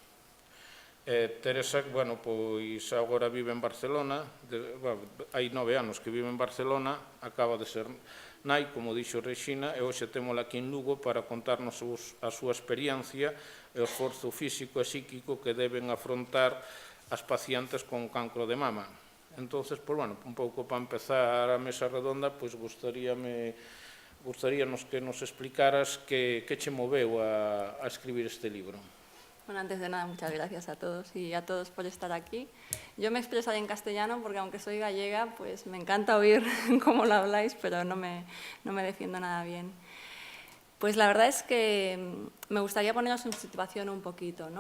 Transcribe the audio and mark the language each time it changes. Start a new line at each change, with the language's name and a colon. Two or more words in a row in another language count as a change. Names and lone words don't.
Galician: Teresa, pois agora vive en Barcelona, hai 9 anos que vive en Barcelona, acaba de ser nai, como dixo Rexina, e hoxe témola aquí en Lugo para contarnos a súa experiencia e o esforzo físico e psíquico que deben afrontar as pacientes con cancro de mama. Entón, un pouco para empezar a mesa redonda, pois gustaríanos que nos explicaras que che moveu a escribir este libro.
Spanish: Bueno, antes de nada, muchas gracias a todos y a todos por estar aquí. Yo me expresaré en castellano porque, aunque soy gallega, pues me encanta oír cómo lo habláis, pero no me defiendo nada bien. Pues la verdad es que me gustaría poneros en situación un poquito, ¿no?